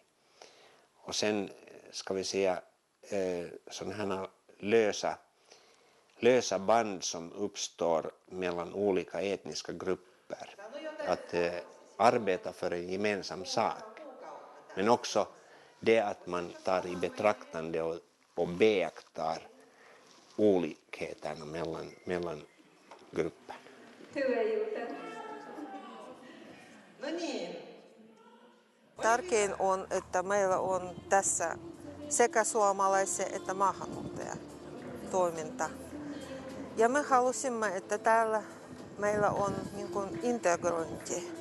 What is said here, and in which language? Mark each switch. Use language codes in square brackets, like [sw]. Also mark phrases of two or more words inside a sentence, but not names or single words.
[sv] Och sen ska vi säga sådana här lösa band som uppstår mellan olika etniska grupper. Att arbeta för en gemensam sak. Men också det att man tar i betraktande och beaktar olikheterna mellan grupperna. [fi] Tärkein on, että meillä on tässä sekä suomalaisia että maahanmuuttajia toiminta. Ja me halusimme, että täällä meillä on niin kuin integrointi.